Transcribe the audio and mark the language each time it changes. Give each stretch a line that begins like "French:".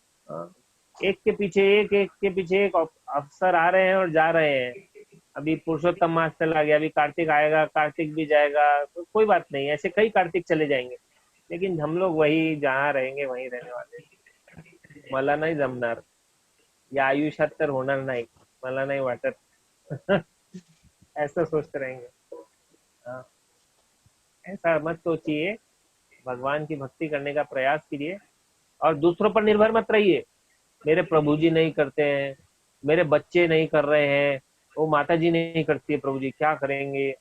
Hindi: हाँ, एक के पीछे एक, एक के पीछे एक अफसर आ रहे हैं और जा रहे हैं। अभी पुरुषोत्तम मास चला गया, अभी कार्तिक आएगा, कार्तिक भी जाएगा, तो कोई बात नहीं, ऐसे कई कार्तिक चले जाएंगे, लेकिन हम लोग वही जहाँ रहेंगे वहीं रहने वाले।
Marathi: मला नाही जमणार, या आयुष्यात तर होणार नाही, मला नाही वाटत
Hindi: ऐसा सोचते रहेंगे। हाँ, ऐसा मत सोचिए, भगवान की भक्ति करने का प्रयास कीजिए, और दूसरों पर निर्भर मत रहिए। मेरे प्रभु जी नहीं करते हैं, मेरे बच्चे नहीं कर रहे हैं, वो माता जी नहीं करती है, प्रभु जी क्या करेंगे।